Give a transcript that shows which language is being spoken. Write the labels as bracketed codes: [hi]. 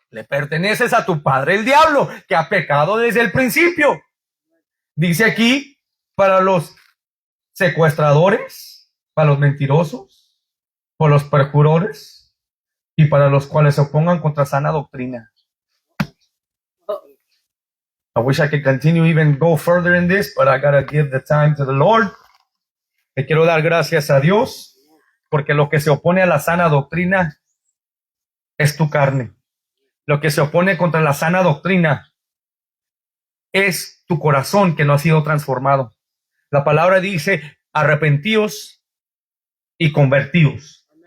[es] Le perteneces a tu padre el diablo, que ha pecado desde el principio. Dice aquí, para los secuestradores, para los mentirosos, por los perjuradores y para los cuales se opongan contra sana doctrina. [en] I wish I could continue even go further in this, but I gotta give the time to the Lord. [es] Te quiero dar gracias a Dios, porque lo que se opone a la sana doctrina es tu carne. Lo que se opone contra la sana doctrina es tu corazón que no ha sido transformado. La palabra dice, arrepentíos y convertíos.